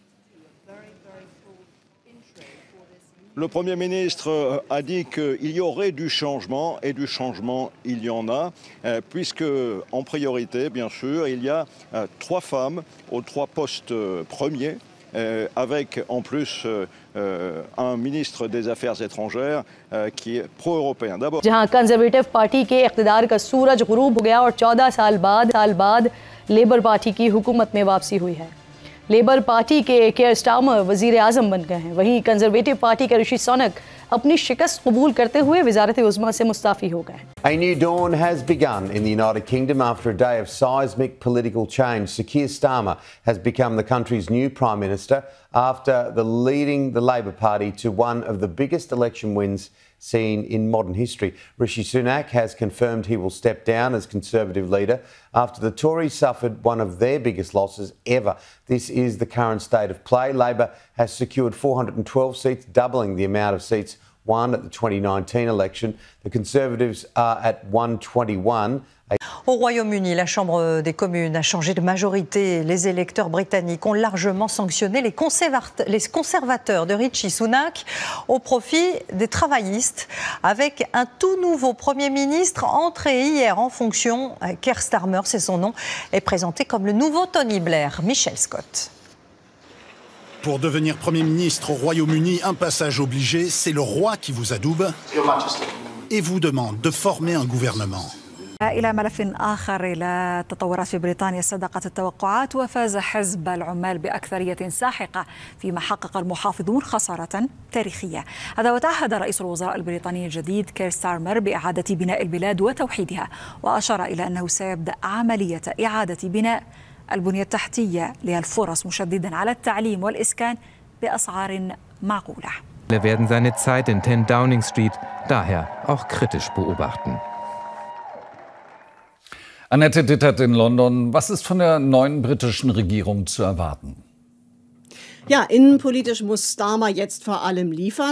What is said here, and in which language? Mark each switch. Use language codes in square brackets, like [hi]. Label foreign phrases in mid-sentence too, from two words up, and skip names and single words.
[fr] Le Premier ministre a dit qu'il y aurait du changement, et du changement, il y en a, puisque, en priorité, bien sûr, il y a 3 femmes aux 3 postes premiers, avec en plus un ministre des Affaires étrangères qui est pro-européen. D'abord, [ur] جہاں کنزرویٹو پارٹی کے اقتدار کا سورج غروب ہو گیا اور 14 سال بعد لیبر پارٹی کی حکومت میں واپسی ہوئی ہے. لیبر پارٹی کے کیئر اسٹارمر وزیر اعظم بن گئے ہیں، وہیں کنزرویٹو پارٹی کے رشی سنک اپنی شکست قبول کرتے ہوئے وزارت عظمیٰ سے مستعفی ہو گئے. [en] A new dawn has begun in the United Kingdom after a day of seismic political change. Sir Keir Starmer has become the country's new Prime Minister after leading the Labour Party to one of the biggest election wins seen in modern history. Rishi Sunak has confirmed he will step down as Conservative leader after the Tories suffered one of their biggest losses ever. This is the current state of play. Labor has secured 412 seats, doubling the amount of seats won at the 2019 election. The Conservatives are at 121. [fr] Au Royaume-Uni, la Chambre des communes a changé de majorité. Les électeurs britanniques ont largement sanctionné les conservateurs de Rishi Sunak au profit des travaillistes, avec un tout nouveau Premier ministre entré hier en fonction. Keir Starmer, c'est son nom, est présenté comme le nouveau Tony Blair. Michel Scott. Pour devenir Premier ministre au Royaume-Uni, un passage obligé, c'est le roi qui vous adoube et vous demande de former un gouvernement. [ar] إلى ملف آخر إلى التطورات في بريطانيا صدقت التوقعات وفاز حزب العمال بأكثرية ساحقة فيما حقق المحافظون خسارة تاريخية. هذا وتعهد رئيس الوزراء البريطاني الجديد كير ستارمر بإعادة بناء البلاد وتوحيدها، وأشار إلى أنه سيبدأ عملية إعادة بناء البنية التحتية للفرص، مشددا على التعليم والإسكان بأسعار معقولة. [de] Wir werden seine Zeit in 10 Downing Street daher auch kritisch beobachten. Annette Dittert in London. Was ist von der neuen britischen Regierung zu erwarten? Ja, innenpolitisch muss Starmer jetzt vor allem liefern.